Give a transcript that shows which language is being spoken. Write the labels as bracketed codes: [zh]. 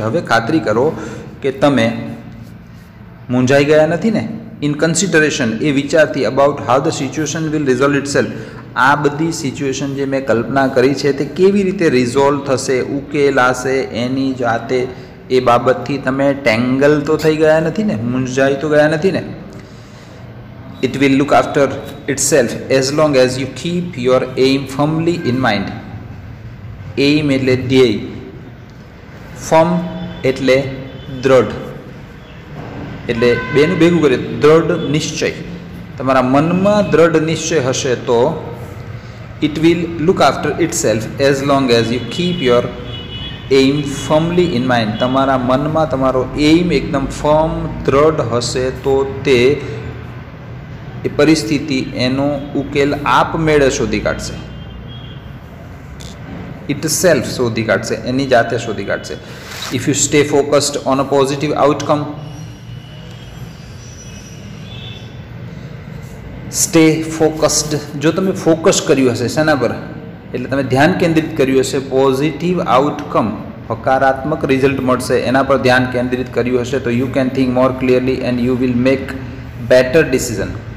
[gu] હવે ખાતરી કરો કે તમે મૂંઝાઈ ગયા નથી ને? [en] in consideration [gu] એ વિચારથી, [en] about how the situation will resolve itself, [gu] આ બધી સિચ્યુએશન જે મેં કલ્પના કરી છે તે કેવી રીતે રિઝોલ્વ થશે, ઉકેલાશે એની જાતે, એ બાબતથી તમે ટેંગલ તો થઈ ગયા નથી ને? મૂંઝાઈ તો ગયા નથી ને? [en] It will look after itself as long as you keep your aim firmly in mind. [gu] Aim એટલે ધ્યેય, ફર્મ એટલે દ્રઢ, એટલે બેનું ભેગું કરીએ દ્રઢ નિશ્ચય. તમારા મનમાં દ્રઢ નિશ્ચય હશે તો [en] it will look after itself as long as you keep your aim firmly in mind. [gu] તમારા મનમાં તમારો એઇમ એકદમ ફર્મ દ્રઢ હશે તો તે એ પરિસ્થિતિ એનો ઉકેલ આપમેળે શોધી કાઢશે, ઇટ સેલ્ફ શોધી કાઢશે, એની જાતે શોધી કાઢશે. [en] if you stay focused on a positive outcome, [gu] stay focused, જો તમે ફોકસ કર્યું હશે શેના પર, એટલે તમે ધ્યાન કેન્દ્રિત કર્યું હશે પોઝિટિવ આઉટકમ, હકારાત્મક રિઝલ્ટ મળશે એના પર ધ્યાન કેન્દ્રિત કર્યું હશે તો [en] You can think more clearly and you will make better decision.